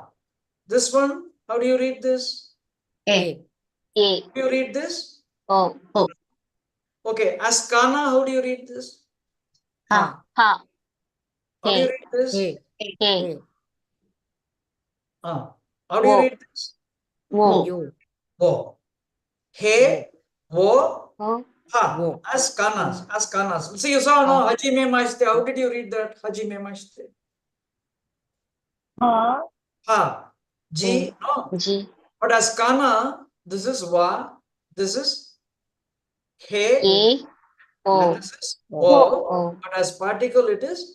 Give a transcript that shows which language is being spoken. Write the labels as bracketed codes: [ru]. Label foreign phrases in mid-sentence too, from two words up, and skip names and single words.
[en] This one, how do you read this? [ja] A. A. A. [en] How do you read this? [ja] O. O. [en] Okay, as kana, how do you read this? [ja] Ha. Ha. [en] How do you [ja] A. [en] read this? [ja] A. A. A. [en] How do you [ja] Wo. [en] read this? [ja] Wo. U. Wo. He, wo, O. ha. Wo. [en] As kanas. See, you saw, no? [ja] Hajime mashite. [en] How did you read that? [ja] Hajime mashite. Ha. Ha. Ji, no. G. [en] But as kana, this is wa, this is he, [ja] A. O. [en] and this is [ja] O. o. O. [en] But as particle, it is